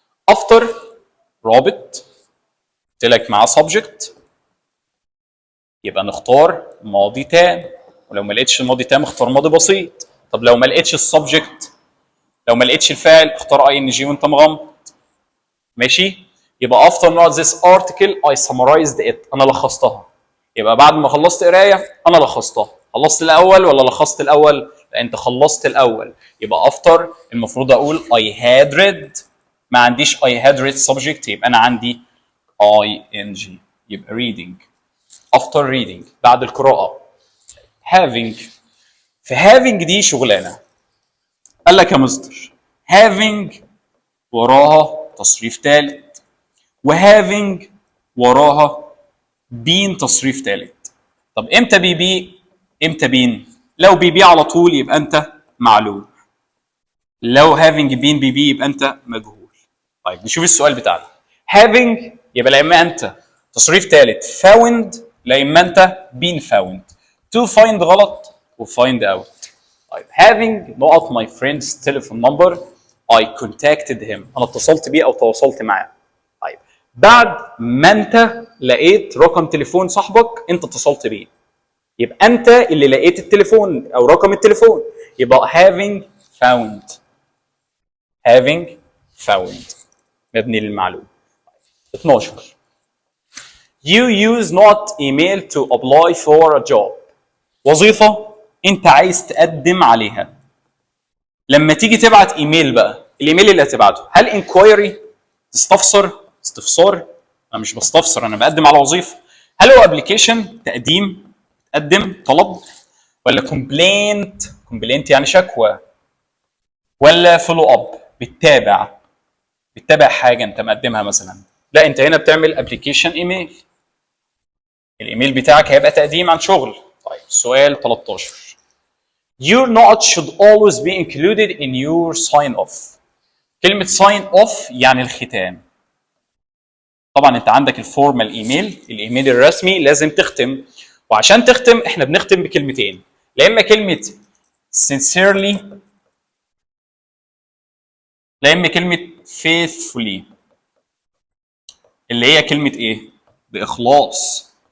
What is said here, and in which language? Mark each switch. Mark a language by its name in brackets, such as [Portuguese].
[Arabic] after رابط قلت لك معاه subject، يبقى نختار ماضي تام، ولو ما لقيتش الماضي تام اختار ماضي بسيط. طب لو ما لقيتش السبجكت، لو ما لقيتش الفاعل اختار اي ان جي وانت مغمض. [English] ماشي؟ يبقى after not this article I summarized it، [Arabic] انا لخصتها. يبقى بعد ما خلصت قرايه انا لخصتها. خلصت الاول ولا لخصت الاول؟ لا انت خلصت الاول. يبقى after المفروض اقول I had read، ما عنديش I had read subject، يبقى انا عندي ing، يبقى reading. after reading بعد القراءه. having، في having دي شغلانه. قال لك يا مستر having وراها تصريف ثالث، وhaving وراها بين تصريف ثالث. طب امتى بي امتى بين؟ لو بي على طول يبقى انت معلوم، لو having بين بي يبقى انت مجهول. طيب نشوف السؤال بتاعنا. having يبقى لا اما انت تصريف ثالث found، لا اما انت been found. [English] to find غلط وfind out. طيب having نقط my friend's telephone number I contacted him، انا اتصلت بيه او تواصلت معاه. [Arabic] طيب بعد ما انت لقيت رقم تليفون صاحبك انت اتصلت بيه، يبقى انت اللي لقيت التليفون او رقم التليفون، يبقى having found. having found. مبني للمعلوم. [English] 12 You use not email to apply for a job. [Arabic] وظيفة انت عايز تقدم عليها. لما تيجي تبعت ايميل بقى، الايميل اللي هتبعته هل انكوايري استفسار؟ انا مش بستفسر، انا بقدم على وظيفه. هل هو ابلكيشن تقديم، تقدم طلب، ولا كومبلينت يعني شكوى، ولا فولو اب بتتابع حاجه انت مقدمها مثلا؟ لا، انت هنا بتعمل ابلكيشن ايميل، الايميل بتاعك هيبقى تقديم عن شغل. [English] طيب سؤال 13 Your note should always be included in your sign off. [Arabic] كلمة sign off يعني الختام. طبعا انت عندك الفورمال ايميل، الايميل الرسمي لازم تختم، وعشان تختم احنا بنختم بكلمتين، لا اما كلمة sincerely لا اما كلمة faithfully، اللي هي كلمة ايه؟ بإخلاص.